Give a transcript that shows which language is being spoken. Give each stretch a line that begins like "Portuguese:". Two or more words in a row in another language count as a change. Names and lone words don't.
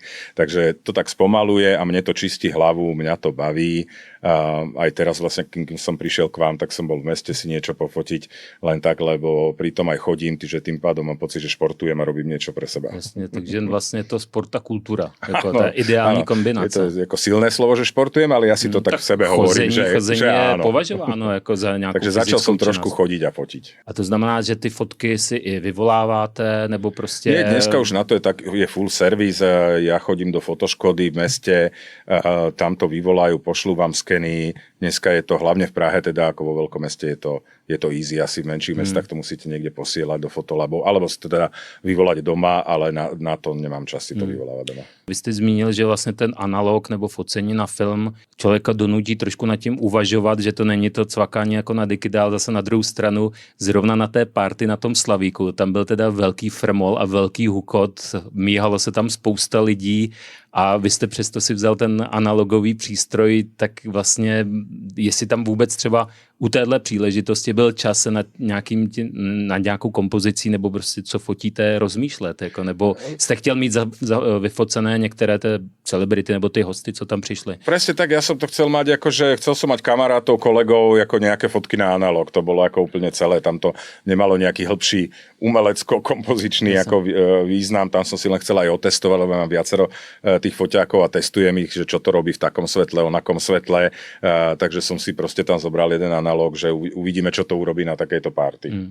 Slovak: Takže to tak spomaluje a mne to čistí hlavu, mňa to baví. Aj teraz vlastne, kým som prišiel k vám, tak som bol v meste si niečo pofotiť len tak, lebo pritom aj chodím, že tým pádom mám pocit, že športujem a robím niečo pre seba.
Czech: Jasne, takže vlastne to sport a kultura, jako tá ideální kombinace.
Slovak: Je to jako silné slovo, že športujem, ale ja si to tak v sebe hovorím, že
Czech: je považováno jako za nějakou
Slovak: takže začal som trošku chodiť a fotiť.
Czech: A to znamená, že ty fotky si i vyvoláváte, nebo prostě...
Slovak: Nie, dneska už na to je
English: full service,
Slovak: ja chodím do fotoškody v meste, tam to vyvolajú, pošlú vám skeny. Dneska je to hlavne v Prahe, teda ako vo veľkom meste je to easy, asi v menších mestách to musíte niekde posielať do fotolabov, alebo si to teda vyvolať doma, ale na to nemám čas si to vyvolávať doma.
Czech: Vy jste zmínil, že vlastně ten analog nebo focení na film člověka donutí trošku nad tím uvažovat, že to není to cvakání jako na digitál, zase na druhou stranu zrovna na té party na tom Slavíku, tam byl teda velký frmol a velký hukot, míhalo se tam spousta lidí a vy jste přesto si vzal ten analogový přístroj, tak vlastně jestli tam vůbec třeba u téhle příležitosti byl čas se nad nějakou kompozicí nebo prostě co fotíte rozmýšlet, jako, nebo jste chtěl mít vyfocené některé ty celebrity nebo ty hosty, co tam přišli?
Slovak: Presne tak, ja som to chcel mať, akože chcel som mať kamarátov, kolegov, ako nejaké fotky na analog, to bolo ako úplne celé, tam to nemalo nejaký hĺbší umelecko-kompozičný ako význam, tam som si len chcel aj otestovať, lebo mám viacero tých foťákov a testujem ich, že čo to robí v takom svetle, onakom svetle, takže som si proste tam zobral jeden analog, že uvidíme, čo to urobí na takejto party.